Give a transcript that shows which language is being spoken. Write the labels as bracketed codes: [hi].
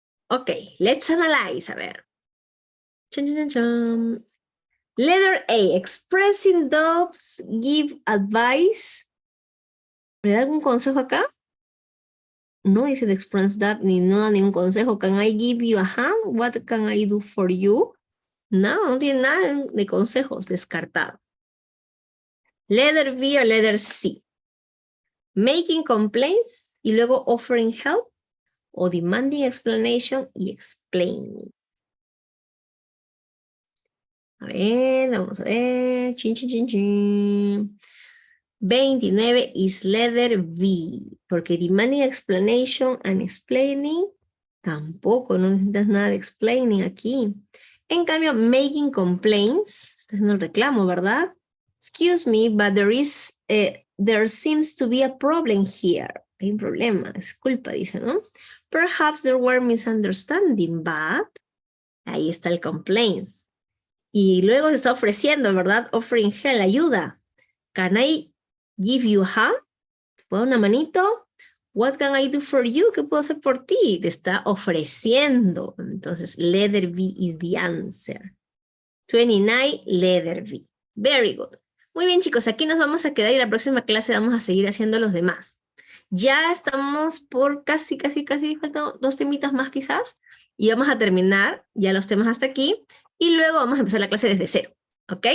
[en] Okay, let's analyze. [es] A ver. [en] Chun, chun, chun, chun. Letter A, expressing doubts, give advice. [es] ¿Le da algún consejo acá? No dice de express doubt ni no da ningún consejo. [en] Can I give you a hand? What can I do for you? [es] No, no tiene nada de consejos, descartado. [en] Letter B o letter C. Making complaints [es] y luego [en] offering help o demanding explanation y explaining. [es] A ver, vamos a ver. Chin, chin, chin, chin. [en] 29 is letter B, [es] porque [en] demanding explanation and explaining, [es] tampoco, no necesitas nada de [en] explaining aquí. [es] En cambio, making complaints, este es el reclamo, ¿verdad? [en] Excuse me, but there seems to be a problem here. [es] Hay un problema, es culpa, dice, ¿no? [en] Perhaps there were misunderstanding, but [es] ahí está el [en] complaints. [es] Y luego se está ofreciendo, ¿verdad? [en] Offering help, [es] ayuda. [en] Can I give you a hand? [es] ¿Puedo una manito? [en] What can I do for you? [es] ¿Qué puedo hacer por ti? Te está ofreciendo. Entonces, [en] letter B is the answer. 29, letter B. Very good. [es] Muy bien, chicos, aquí nos vamos a quedar y la próxima clase vamos a seguir haciendo los demás. Ya estamos por casi, faltan 2 temitas más quizás, y vamos a terminar ya los temas hasta aquí, y luego vamos a empezar la clase desde cero, ¿ok?